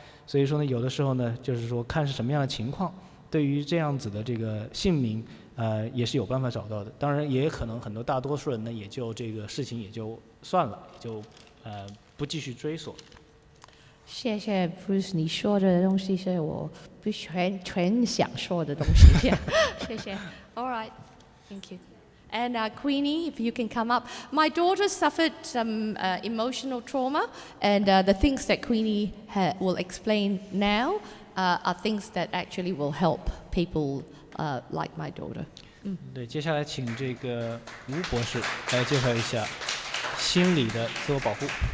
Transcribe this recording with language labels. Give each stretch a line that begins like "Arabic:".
Chinese: 所以说呢，有的时候呢，就是说看是什么样的情况，对于这样子的这个姓名，也是有办法找到的。当然，也可能大多数人呢，也就这个事情也就算了，也就不继续追索。谢谢 Bruce 你说的东西是我不全想说的东西。谢谢。
English: All right. Thank you. And Queenie, if you can come up. My daughter suffered some emotional trauma, and the things that Queenie will explain now are things that actually will help people like my daughter.
Chinese: 对，接下来请这个吴博士来介绍一下心理的自我保护。